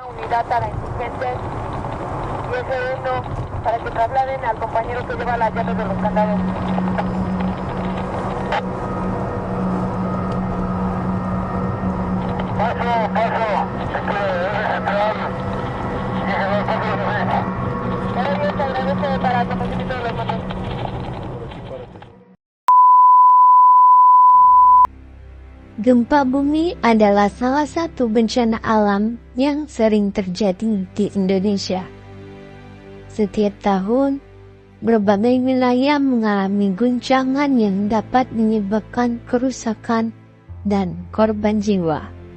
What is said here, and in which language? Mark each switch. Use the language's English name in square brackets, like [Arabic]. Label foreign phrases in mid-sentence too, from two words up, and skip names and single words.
[Spanish] seguridad a la insurgente. Y F1 para que trasladen al compañero que lleva las llaves de los candados. Se agradece para el conocimiento de los mandos. [Indonesian] Gempa bumi adalah salah satu bencana alam yang sering terjadi di Indonesia. Setiap tahun, berbagai wilayah mengalami guncangan yang dapat menyebabkan kerusakan dan korban jiwa.